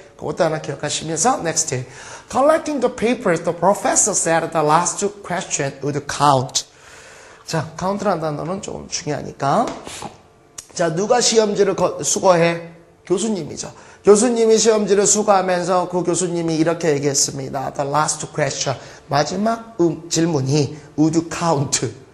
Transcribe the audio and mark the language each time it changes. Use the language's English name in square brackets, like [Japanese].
[Korean] 그것도 하나 기억하시면서 next. [English] Collecting the papers, the professor said the last question would count. [Korean] 자, 카운트라는 단어는 조금 중요하니까. 자, 누가 시험지를 수거해? 교수님이죠. 교수님이 시험지를 수거하면서 그 교수님이 이렇게 얘기했습니다. [English] The last question. [Korean] 마지막 질문이 [English] would count.